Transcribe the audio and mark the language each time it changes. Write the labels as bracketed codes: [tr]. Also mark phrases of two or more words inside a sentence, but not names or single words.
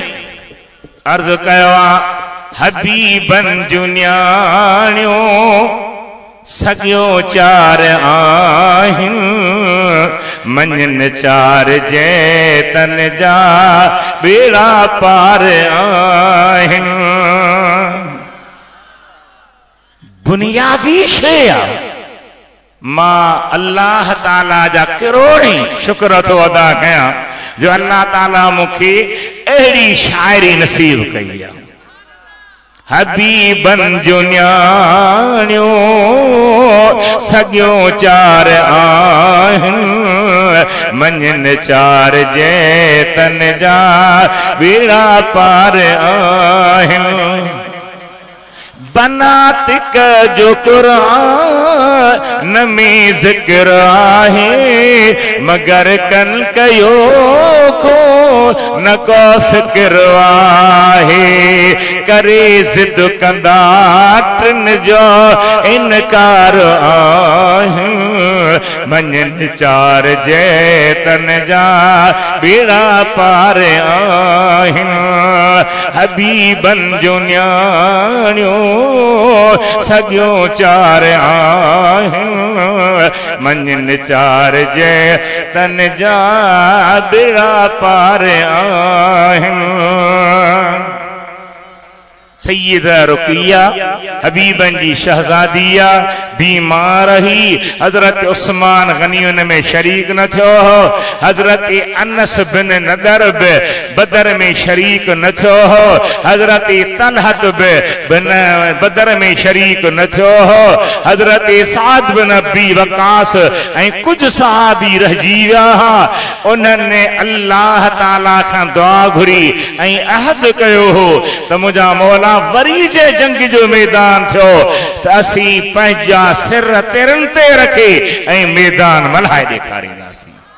[sd] अर्ज कयो हबीबन जुनियाणियो सगियो चार आहिन मंजन चार जैतन जा बेड़ा पार आहिन बुनियादी शय मां अल्लाह ताला जा करोड़ी शुक्र थो अदा कया जो अल्लाह ताला मुखे अहिड़ी शायरी नसीब कई है हबीबन जुनियाणियो सगियो चार आहिन मंजन चार जैतन जा बेड़ा पार आहिन बनातिक जो कुरान में जिक्र आहे मगर कन कयो को न को फिक्र आहे करे जिद कंदा टिन जो इनकार आहे मंजन चार जैतन जा बेड़ा पार आहिन हबीबन जुनियाणियो सगियो चार आहिन मंजन चार जैतन जा बेड़ा पार आहिन सैयदा रुकिया हबीबन जी शहजादिया बीमार ही हजरत उस्मान गनी में शरीक न थो हजरत अनस बिन नदर बदर में शरीक न थो हजरत तलहत बिन बदर में शरीक न थो हजरत साद बिन अबी वकास ऐं कुछ सहाबी रहिजी विया उन्हनि अल्लाह ताला खां दुआ घुरी ऐं अहद कयो हो त मुंहिंजा मौला वरी जे जंग जो मैदान थो त असी पंहिंजा सिर तेरन ते रखे ऐं मैदान मल्हाए ॾेखारींदासीं